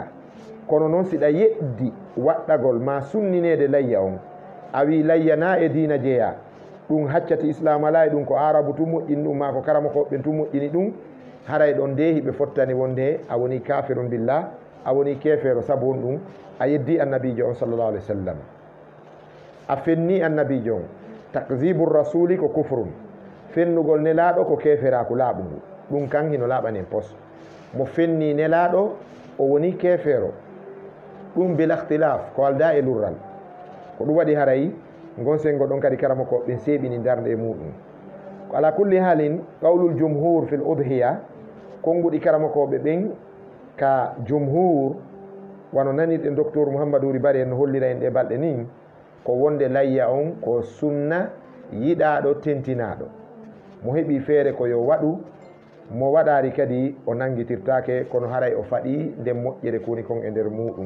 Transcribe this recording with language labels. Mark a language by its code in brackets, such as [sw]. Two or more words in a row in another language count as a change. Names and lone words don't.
[ff] Kono noon siɗa yeɗdi waɗɗagol ma sunninede layya on, a wi layya na e dina jeeya, ɗum haccati islam ala e ɗum ko arabu tum moƴƴini ɗum ma ko karamakoɓe tum moƴƴini ɗum, haray ɗon nde hiɓe fottani wonde a woni [ar] كافر بالله, [ff] a woni kefero. Sabu on ɗum a yeddi annabijo on [ar] صلى الله عليه وسلم, [ff] a fenni annabijo on. [ar] تكذيب الرسول [ff] ko kufrun, fennugol nelaɗo ko keferaku laaɓugu, ɗum kan hino laaɓanen pos. Mo fenni nelaɗo o woni kefero, ɗum [ar] بلا اختلاف [ff] ko alda e lurral. Ko ɗum waɗi haray ngon sengo ɗon kadi karamakoɓe seeɓini darde e muɗum. Ko [ar] على كل حال قول الجمهور في الأضحية, [ff] konguɗi karamakoɓe ɓen ka jumhur wano nanirɗen docteur Mouhamadou Ribari en no hollira en ɗe balɗe nin, ko wonde layya on ko sunna yiɗaɗo tentinaɗo, mo heɓi feere ko yo waɗu, mo waɗari kadi o nangitirtake, kono haray o faɗi nden moƴƴere koni kon e nder muɗum.